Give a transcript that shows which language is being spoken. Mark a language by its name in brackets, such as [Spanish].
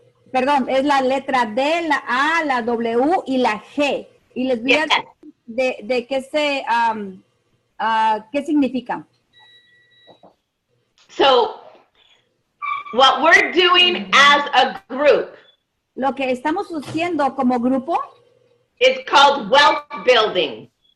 [Spanish] Perdón, es la letra D, la A, la W y la G. Y les voy a decir de qué significa. [English] So, what we're doing as a group. [Spanish] Lo que estamos haciendo como grupo. [English] It's called wealth building.